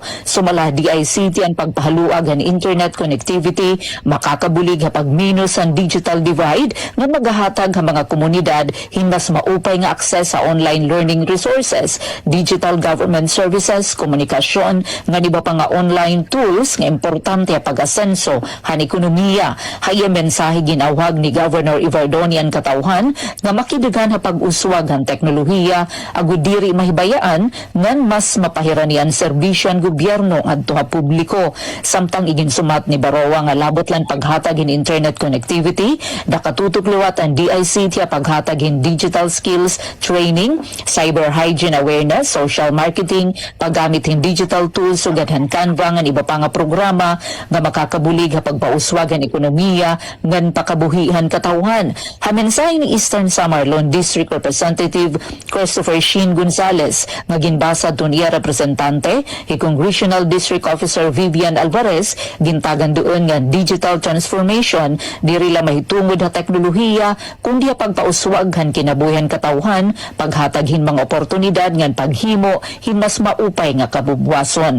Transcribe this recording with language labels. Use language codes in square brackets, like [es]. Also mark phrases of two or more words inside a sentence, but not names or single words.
[war] Sumala DICT ang pagpahaluag ang [en] internet connectivity, [war] makakabulig ha pagminus ang [en] digital divide [war] nga magahatag ang mga komunidad hinmas maupay nga akses sa [en] online learning resources, digital government services, [war] komunikasyon, nga di ba pa nga [en] online tools [war] nga importante pag-asenso han ekonomiya. Haya mensahe ginawag ni Governor Ivardoni ang katawhan nga makidugan ha pag-uswag ang teknolohiya agud diri mahibayaan ngan mas mapahiranian serbisyo ang gobyerno adto ha publiko. Samtang iginsumat ni Baroa nga labot lan paghatag in [en] internet connectivity, [war] nakatutok liwat ang DICT paghatag in [en] digital skills training, cyber hygiene awareness, social marketing, [war] paggamit ng [en] digital tools [war] ug Canva nga iba pa nga programa nga makakabulig ha pagpauswag ang ekonomiya ngan pakabuhihan katawhan. Hamensahe ni Eastern Samar Lone District Representative Christopher Sheen Gonzales nga ginbasa tun iya representante Congressional District Officer Vivian Alvarez gintagan doon nga [en] digital transformation [war] diri la mahitungod ha teknolohiya kundi pagpauswag han kinabuhian katawhan paghataghin mga oportunidad ngan paghimo himas maupay nga kabubwason.